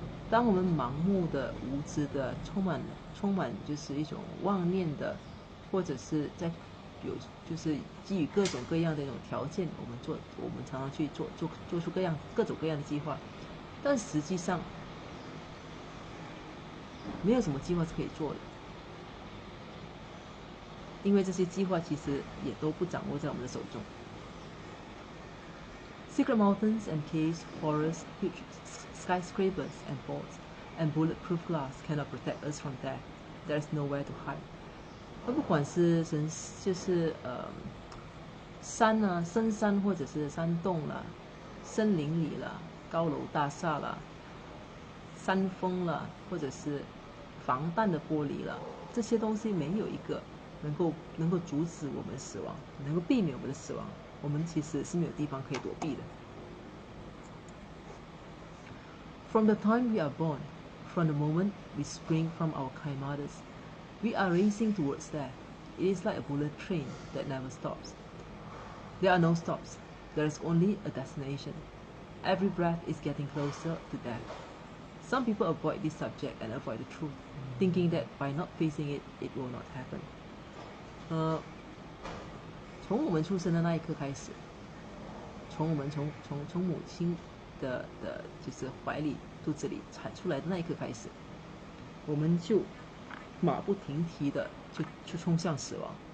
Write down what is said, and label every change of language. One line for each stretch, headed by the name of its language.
Chinese: 当我们盲目的、无知的、充满就是一种妄念的，或者是就是基于各种各样的一种条件，我们常常去做出各种各样的计划，但实际上没有什么计划是可以做的。因为这些计划其实也都不掌握在我们的手中。
English: Secret mountains and caves, forests, huge skyscrapers and forts, and bulletproof glass cannot protect us from death. There is nowhere to hide.
Chinese: 不管是就是山啊、深山或者是山洞啦、森林里啦、高楼大厦啦、山峰啦，或者是防弹的玻璃啦，这些东西没有一个能够阻止我们死亡，能够避免我们的死亡，我们其实是没有地方可以躲避的。
English: From the time we are born, from the moment we spring from our kind mothers, we are racing towards death. It is like a bullet train that never stops. There are no stops. There is only a destination. Every breath is getting closer to death. Some people avoid this subject and avoid the truth, thinking that by not facing it, it will not happen.
Chinese: 从我们出生的那一刻开始，从我们从母亲的就是怀里、肚子里产出来的那一刻开始，我们就马不停蹄的就冲向死亡。